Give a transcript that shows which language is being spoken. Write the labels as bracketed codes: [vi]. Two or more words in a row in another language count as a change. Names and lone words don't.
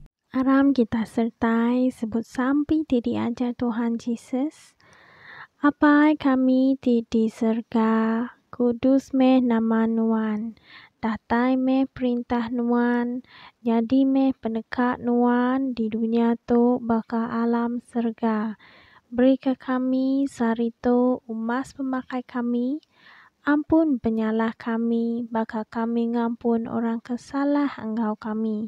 [iba] Aram kita sertai sebut sampai di ajar Tuhan Yesus. Apai kami di surga, kudus meh nama Nuan, datai meh perintah Nuan, jadi meh pendekat Nuan di dunia tu baka alam serga. Beri ke kami sarito umas pemakai kami, ampun penyalah kami, baka kami ngampun orang kesalah engkau kami.